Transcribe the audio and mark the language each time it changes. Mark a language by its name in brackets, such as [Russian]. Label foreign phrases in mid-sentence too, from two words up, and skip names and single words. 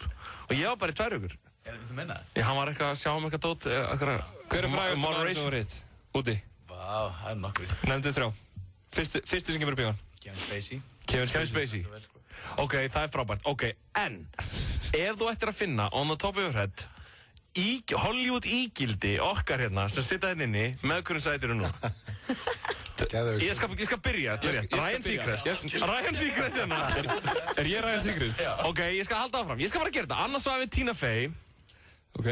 [Icelandic] Og ég var bara í 2 vikur. Þú meina það? Já, hann var eitthvað að sjá eitthvað dót. Hver er frægast maður sem var hitt? Úti? Vá, það er nokkur. Nefndu 3. Fyrsti sem kemur upp í hann. Kevin Spacey. Ok, það er frábært. Ok, en ef þú ættir að finna [English] on the top of your head [Icelandic] Hollywood ígildi okkar hérna sem sitja hérna inni með hverjum sætir nú. Ég skal byrja. Ryan Seacrest. Ryan Seacrest hérna. Er ég Ryan Seacrest? Ok, ég skal halda áfram. Ég skal bara gera þetta. Annars var við Tina Fey. Ok.